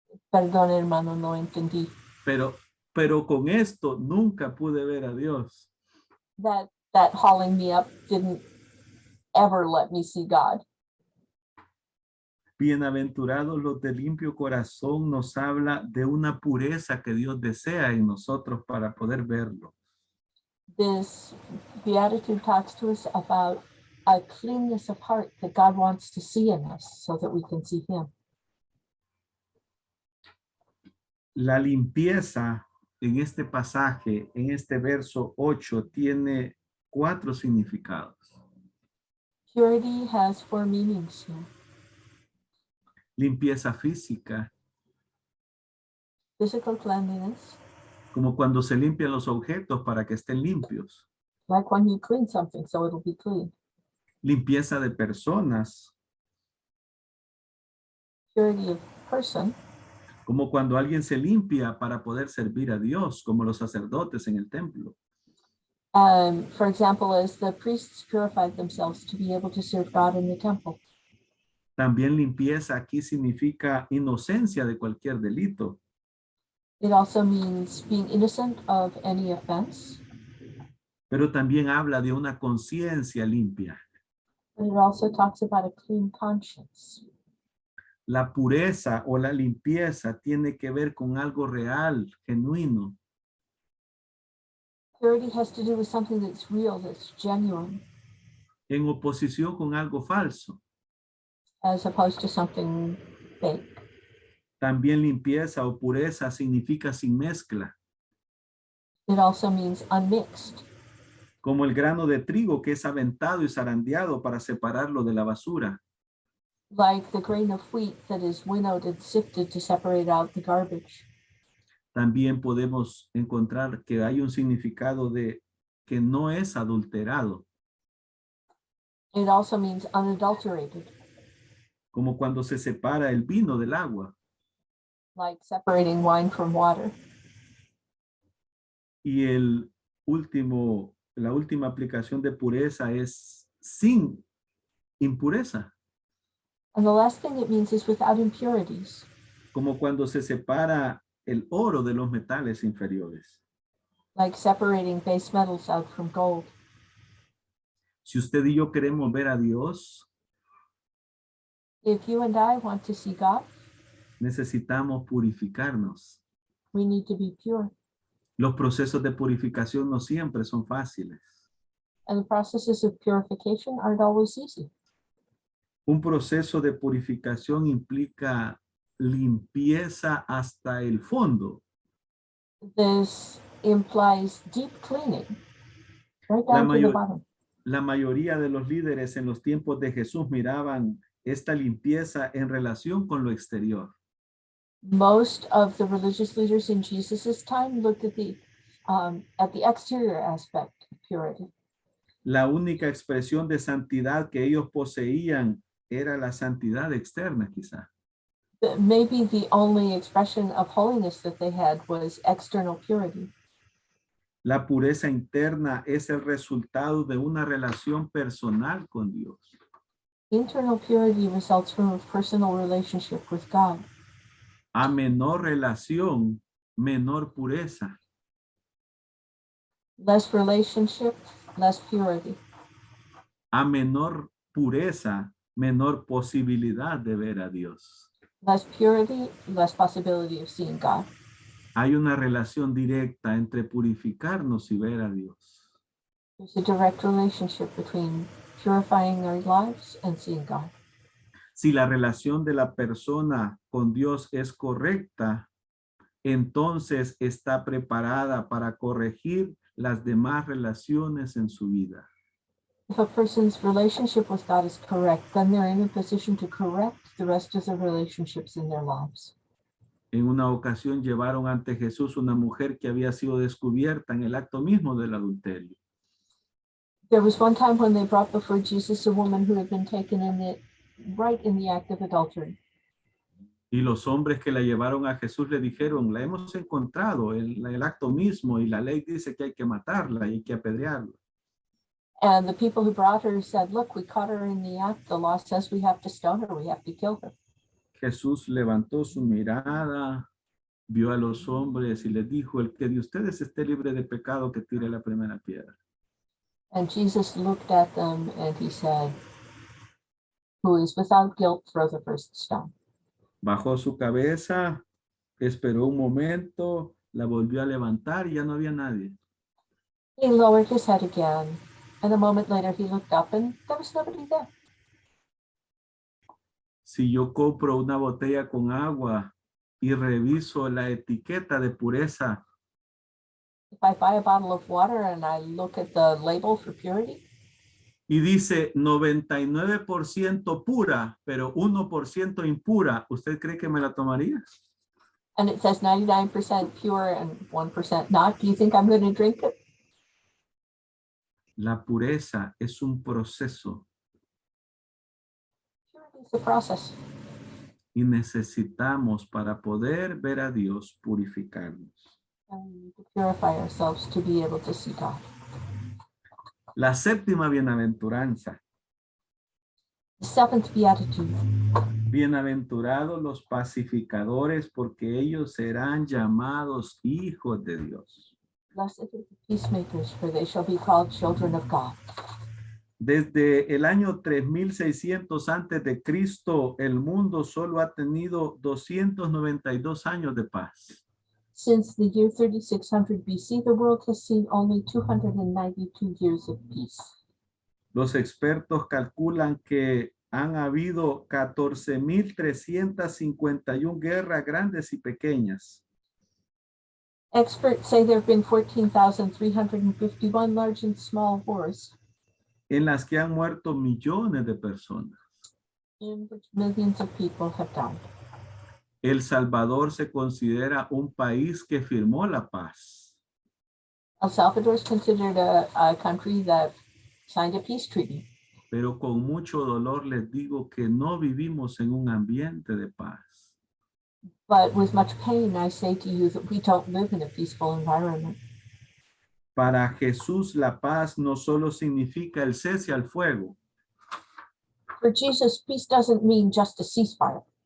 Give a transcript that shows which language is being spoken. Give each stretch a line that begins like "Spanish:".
Spanish: Perdón, hermano, no entendí. Pero con esto nunca pude ver a Dios.
English: That hauling me up didn't ever let me see God.
Spanish: Bienaventurados los de limpio corazón nos habla de una pureza que Dios desea en nosotros para poder verlo.
English: This beatitude talks to us about a cleanness of heart that God wants to see in us so that we can see him.
Spanish: La limpieza en este pasaje, en este verso 8, tiene 4 significados.
English: Purity has 4 meanings here.
Spanish: Limpieza física,
English: Physical cleanliness,
Spanish: como cuando se limpian los objetos para que estén limpios.
English: like when you clean something so it'll be clean.
Spanish: Limpieza de personas,
English: Purity of person,
Spanish: como cuando alguien se limpia para poder servir a Dios, como los sacerdotes en el templo.
English: for example, as the priests purified themselves to be able to serve God in the temple.
Spanish: También limpieza aquí significa inocencia de cualquier delito.
English: It also means being innocent of any offense,
Spanish: Pero también habla de una conciencia limpia.
English: but it also talks about a clean conscience.
Spanish: La pureza o la limpieza tiene que ver con algo real, genuino.
English: Purity has to do with something that's real, that's genuine,
Spanish: En oposición con algo falso.
English: as opposed to something fake.
Spanish: También limpieza o pureza significa sin mezcla,
English: It also means unmixed,
Spanish: como el grano de trigo que es aventado y zarandeado para separarlo de la basura.
English: like the grain of wheat that is winnowed and sifted to separate out the garbage.
Spanish: También podemos encontrar que hay un significado de que no es adulterado,
English: It also means unadulterated,
Spanish: como cuando se separa el vino del agua.
English: like separating wine from water.
Spanish: Y la última aplicación de pureza es sin impureza,
English: And the last thing it means is without impurities,
Spanish: como cuando se separa el oro de los metales inferiores.
English: like separating base metals out from gold.
Spanish: Si usted y yo queremos ver a Dios,
English: If you and I want to see God,
Spanish: necesitamos purificarnos.
English: we need to be pure.
Spanish: Los procesos de purificación no siempre son fáciles.
English: And the processes of purification aren't always easy.
Spanish: Un proceso de purificación implica limpieza hasta el fondo.
English: This implies deep cleaning, right
Spanish: La
English: down to the
Spanish: mayor-
English: bottom.
Spanish: La mayoría de los líderes en los tiempos de Jesús miraban esta limpieza en relación con lo exterior.
English: Most of the religious leaders in Jesus's time looked at the exterior aspect of purity.
Spanish: La única expresión de santidad que ellos poseían era la santidad externa, quizá.
English: Maybe the only expression of holiness that they had was external purity.
Spanish: La pureza interna es el resultado de una relación personal con Dios.
English: Internal purity results from a personal relationship with God.
Spanish: A menor relación, menor pureza.
English: Less relationship, less purity.
Spanish: a menor pureza, menor posibilidad de ver a Dios.
English: Less purity, less possibility of seeing God.
Spanish: Hay una relación directa entre purificarnos y ver a Dios.
English: There's a direct relationship between purifying our lives and seeing God.
Spanish: Si la relación de la persona con Dios es correcta, entonces está preparada para corregir las demás relaciones en su vida.
English: If a person's relationship with God is correct, then they're in a position to correct the rest of the relationships in their lives.
Spanish: En una ocasión llevaron ante Jesús una mujer que había sido descubierta en el acto mismo del adulterio.
English: There was one time when they brought before Jesus a woman who had been taken right in the act of adultery.
Spanish: Y los hombres que la llevaron a Jesús le dijeron, la hemos encontrado en el acto mismo y la ley dice que hay que matarla y hay que apedrearla.
English: And the people who brought her said, look, we caught her in the act. The law says we have to stone her. We have to kill her.
Spanish: Jesús levantó su mirada, vio a los hombres y les dijo, el que de ustedes esté libre de pecado, que tire la primera piedra.
English: And Jesus looked at them and he said, who is without guilt, throw the first stone.
Spanish: Bajó su cabeza, esperó un momento, la volvió a levantar y ya no había nadie.
English: He lowered his head again, and a moment later he looked up and there was nobody there.
Spanish: Si yo compro una botella con agua y reviso la etiqueta de pureza,
English: If I buy a bottle of water and I look at the label for purity,
Spanish: y dice 99% pura, pero 1% impura, ¿usted cree que me la tomaría?
English: and it says 99% pure and 1% not, do you think I'm going to drink it?
Spanish: La pureza es un proceso
English: Purity is a process.
Spanish: y necesitamos para poder ver a Dios purificarnos.
English: And we need to purify ourselves to be able to see God.
Spanish: La séptima bienaventuranza.
English: The seventh beatitude.
Spanish: Bienaventurados los pacificadores, porque ellos serán llamados hijos de Dios.
English: Blessed are the peacemakers, for they shall be called children of God.
Spanish: Desde el año 3600 antes de Cristo, el mundo solo ha tenido 292 años de paz.
English: Since the year 3600 BC, the world has seen only 292 years of peace.
Spanish: Los expertos calculan que han habido 14,351 guerras grandes y pequeñas,
English: Experts say there have been 14,351 large and small wars
Spanish: en las que han muerto millones de personas.
English: in which millions of people have died.
Spanish: El Salvador se considera un país que firmó la paz.
English: El Salvador is considered a country that signed a peace treaty.
Spanish: Pero con mucho dolor les digo que no vivimos en un ambiente de paz.
English: But with much pain, I say to you that we don't live in a peaceful environment.
Spanish: Para Jesús la paz no solo significa el cese al fuego,
English: For Jesus, peace doesn't mean just a ceasefire.